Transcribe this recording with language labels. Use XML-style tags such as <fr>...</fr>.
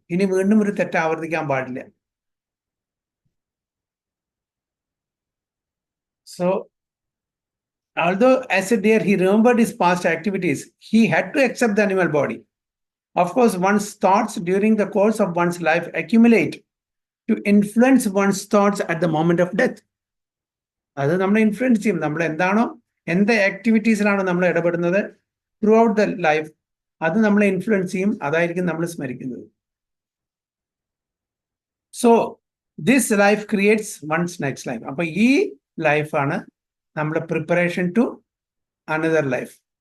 <ml>ഇനി വീണ്ടും ഒരു തെറ്റ് ആവർത്തിക്കാൻ പാടില്ല.</ml> <en>So, although as a deer he remembered his past activities, he had to accept the animal body. Of course, one's thoughts during the course of one's life accumulate to influence one's thoughts at the moment of death.</en> <ml>അത് നമ്മളെ influence ചെയ്യും. നമ്മൾ എന്താണോ, എന്ത് ആക്ടിവിറ്റീസിലാണോ നമ്മൾ ഇടപെടുന്നത്</ml> <en>throughout the life,</en> <ml>അത് നമ്മളെ ഇൻഫ്ലുവൻസ് ചെയ്യും. അതായിരിക്കും നമ്മൾ സ്മരിക്കുന്നത്.</ml> <en>So this life creates one's next life.</en> <ml>അപ്പൊ ഈ ലൈഫാണ് നമ്മുടെ</ml> <en>Preparation to another life.</en>